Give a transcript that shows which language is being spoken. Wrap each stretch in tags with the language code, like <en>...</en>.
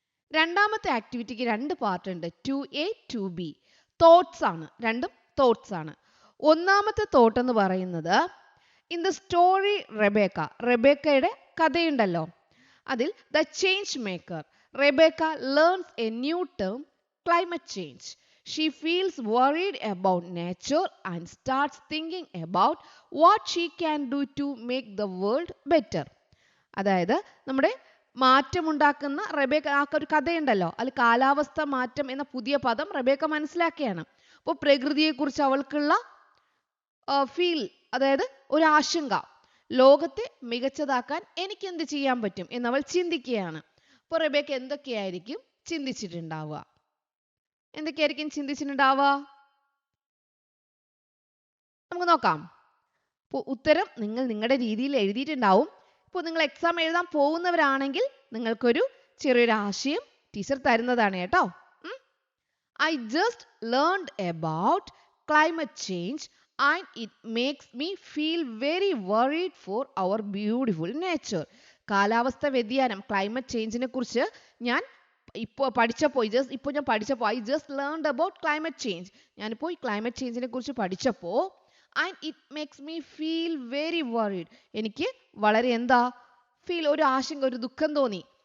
<ml>രണ്ടാമത്തെ ആക്ടിവിറ്റിക്ക് രണ്ട് പാർട്ട് ഉണ്ട്, 2A 2B. തോട്ട്സ് ആണ്, രണ്ടും തോട്ട്സ് ആണ്. ഒന്നാമത്തെ തോട്ട് എന്ന് പറയുന്നത്,</ml> <en>in the story</en> <ml>റെബേക്കയുടെ കഥയുണ്ടല്ലോ, അതിൽ</ml> <en>The change maker Rebecca learns a new term, climate change. She feels worried about nature and starts thinking about what she can do to make the world better.</en> <ml>അതായത് നമ്മുടെ മാറ്റമുണ്ടാക്കുന്ന Rebecca, ആ ഒരു കഥയുണ്ടല്ലോ, അതിൽ കാലാവസ്ഥ മാറ്റം എന്ന പുതിയ പദം റെബേക്ക മനസ്സിലാക്കിയാണ്. അപ്പോൾ പ്രകൃതിയെക്കുറിച്ച് അവൾക്കുള്ള ഫീൽ, അതായത് ഒരു ആശങ്ക, ലോകത്തെ മികച്ചതാക്കാൻ എനിക്ക് എന്ത് ചെയ്യാൻ പറ്റും എന്നവൾ ചിന്തിക്കുകയാണ്. അപ്പോൾ റെബേക്ക എന്തൊക്കെയായിരിക്കും ചിന്തിച്ചിട്ടുണ്ടാവുക? എന്തൊക്കെയായിരിക്കും ചിന്തിച്ചിട്ടുണ്ടാവുക? നമുക്ക് നോക്കാം. അപ്പോൾ ഉത്തരം നിങ്ങൾ നിങ്ങളുടെ രീതിയിൽ എഴുതിയിട്ടുണ്ടാവും. ഇപ്പോൾ നിങ്ങൾ എക്സാം എഴുതാൻ പോകുന്നവരാണെങ്കിൽ നിങ്ങൾക്കൊരു ചെറിയൊരു ആശയം ടീച്ചർ തരുന്നതാണ് കേട്ടോ.</ml> <en>I just learned about climate change and it makes me feel very worried for our beautiful nature.</en> <ml>കാലാവസ്ഥ വ്യതിയാനം, ക്ലൈമറ്റ് ചേഞ്ചിനെ കുറിച്ച് ഞാൻ ഇപ്പോൾ പഠിച്ചപ്പോൾ</ml> <en>I just learned about climate change.</en> <ml>ഞാനിപ്പോൾ ഈ ക്ലൈമറ്റ് ചേഞ്ചിനെ കുറിച്ച് പഠിച്ചപ്പോൾ</ml> <en>and it makes me feel very worried,</en> <ml>എനിക്ക് വളരെ ഒരു ആശങ്ക, ഒരു ദുഃഖം തോന്നി.</ml>